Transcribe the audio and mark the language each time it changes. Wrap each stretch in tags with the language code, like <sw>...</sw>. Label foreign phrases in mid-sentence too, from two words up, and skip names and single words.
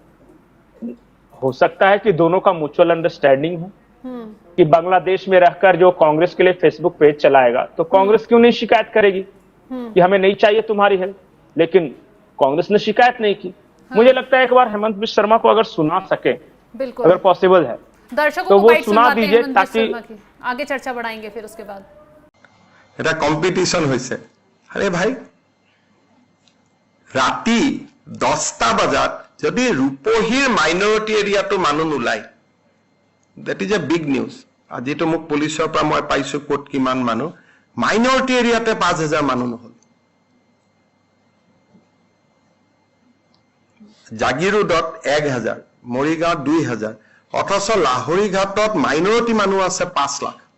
<hi>हो सकता है कि दोनों का</hi> <en>mutual understanding</en> <hi>हो कि बांग्लादेश में रहकर जो कांग्रेस के लिए फेसबुक पेज चलाएगा, तो कांग्रेस क्यों नहीं शिकायत करेगी कि हमें नहीं चाहिए तुम्हारी हेल्प। लेकिन कांग्रेस ने शिकायत नहीं की। मुझे लगता है एक बार हेमंत बिश्व शर्मा को अगर सुना सके, बिल्कुल अगर पॉसिबल है, दर्शकों तो को वो सुना दीजिए, ताकि आगे चर्चा बढ़ाएंगे फिर उसके बाद।</hi> <as>এটা কম্পিটিশন হয়েছে। আরে ভাই, রাতি 10টা বজাত যদি রূপহীৰ</as> <en>minority areaটো</en> <as>মানুহ নোলায়,</as> <en>that is a big news।</en> <as>আজি তো মোক পুলিচৰ পৰা মই পাইছো কোট কিমান মানুহ,</as> <en>minority areaতে</en> <as>5000 মানুহ নহল। জাগিৰোডত 1000, মৰিগাঁৱত 2000, অথচ লাহৰী ঘাটত মাইনৰিটি মানুহ আছে 5 লাখ।</as>